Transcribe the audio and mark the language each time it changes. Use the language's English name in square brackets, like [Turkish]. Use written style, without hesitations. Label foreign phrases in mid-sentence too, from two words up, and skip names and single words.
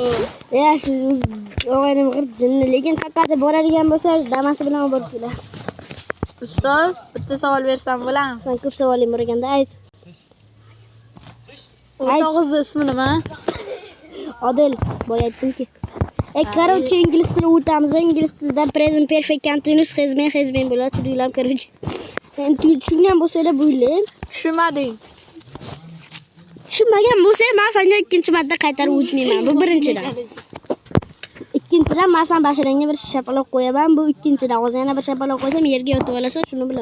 [Uzbek] Shu o'g'aynim g'irt jinni, lekin qaqada boradigan bo'lsa, damasi bilan olib borib kelar. Ustoz, bitta savol bersam bo'ladimi? Sen ko'p savoling bor ekanda, ayt. O'rtog'ingizning ismi nima? Odil, boya aytdimki. Короче, ingliz tili o'tamiz. Ingliz tilida [English] present perfect continuous has been [Uzbek] bo'ladi. Turinglar, короче. Endi tushungan bo'lsanglar bo'ylar. Tushunmading. Tushunmagan bo'lsa, men senga ikkinchi marta qaytarib o'tmayman. Bu birinchidan. Ikkinchidan men sen bashirangga bir shapaloq qo'yaman. Bu ikkinchidan. Hozir yana bir shapaloq qo'ysam, yerga yotib olasan, shuni bilaman.